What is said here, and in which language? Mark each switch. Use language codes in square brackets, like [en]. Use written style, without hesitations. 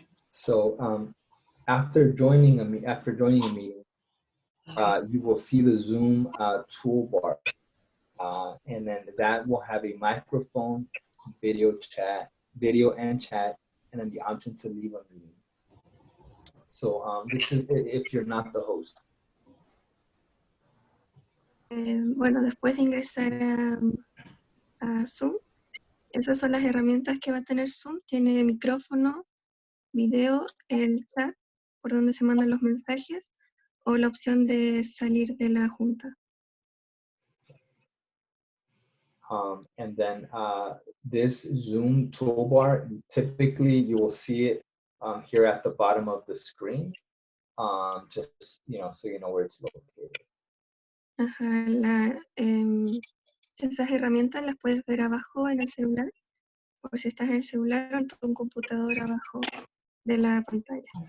[en] So after joining a meeting, you will see the Zoom toolbar, and then that will have a microphone, video and chat, and then the option to leave a meeting. So this is if you're not the host. [es] Bueno, después de ingresar a Zoom, esas son las herramientas que va a tener Zoom. Tiene micrófono, video, el chat, por donde se mandan los mensajes, o la opción de salir de la junta. [en] And then this Zoom toolbar, typically you will see it here at the bottom of the screen, just so you know where it's located. [es] Ajá, esas herramientas las puedes ver abajo en el celular, por si estás en el celular o en tu computadora abajo de la pantalla.